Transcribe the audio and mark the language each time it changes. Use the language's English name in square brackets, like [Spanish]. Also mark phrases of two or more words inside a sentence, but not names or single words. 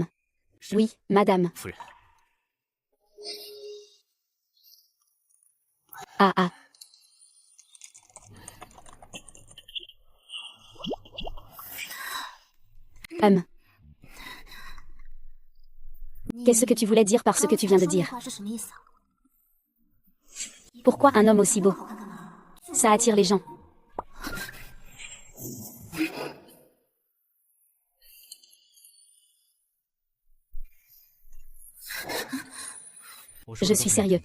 [French] Oui, madame. Ah ah. Qu'est-ce que tu voulais dire par ce que tu viens de dire? [Chinese] 话是什么意思啊？ [French] Pourquoi un homme aussi beau? Ça attire les gens. Je suis sérieux.